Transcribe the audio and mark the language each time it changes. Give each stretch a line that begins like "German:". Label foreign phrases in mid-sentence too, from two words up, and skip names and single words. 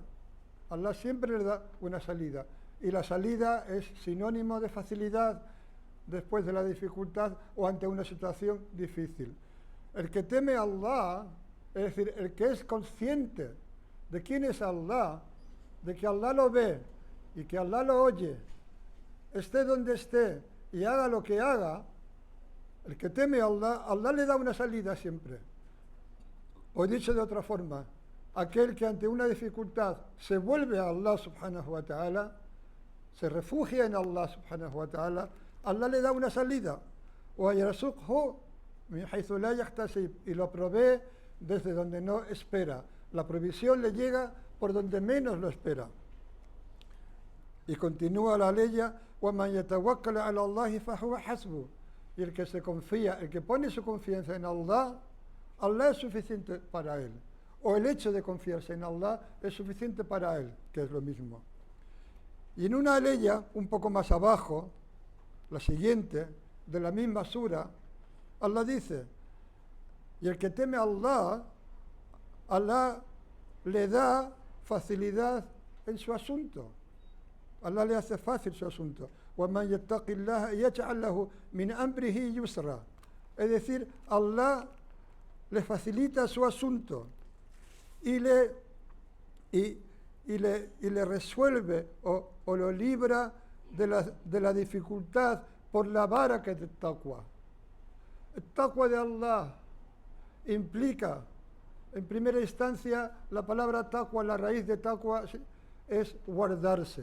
Spanish: Allah siempre le da una salida. Y la salida es sinónimo de facilidad después de la dificultad o ante una situación difícil. El que teme a Allah, es decir, el que es consciente de quién es Allah, de que Allah lo ve y que Allah lo oye, esté donde esté y haga lo que haga, el que teme a Allah, Allah le da una salida siempre. O dicho de otra forma, aquel que ante una dificultad se vuelve a Allah
Arabic: سبحانه وتعالى,
Spanish: se refugia en Allah
Arabic: سبحانه وتعالى,
Spanish: Allah le da una salida.
Arabic: وَيَرْزُقْهُ مِنْ حَيْثُ لَا يَحْتَسِبُ,
Spanish: y lo provee desde donde no espera. La provisión le llega por donde menos lo espera. Y continúa la ley:
Arabic: وَمَنْ يَتَوَكَّلَ عَلَى اللَّهِ فَهُوَ حَسْبُهُ.
Spanish: Y el que se confía, el que pone su confianza en Allah, Allah es suficiente para él. O el hecho de confiarse en Allah es suficiente para él, que es lo mismo. Y en una ley un poco más abajo, la siguiente, de la misma sura, Allah dice: y el que teme a Allah, Allah le da facilidad en su asunto. Allah le hace fácil su asunto.
Arabic: وَمَنْ يَتَّقِ اللَّهَ يَجْعَلْ لَهُ مِنْ أَمْرِهِ يُسْرًا.
Spanish: Es decir, Allah le facilita su asunto y le resuelve o lo libra de la dificultad por la baraka del taqwa. El taqwa de Allah implica, en primera instancia, la palabra taqwa, la raíz de taqwa es guardarse.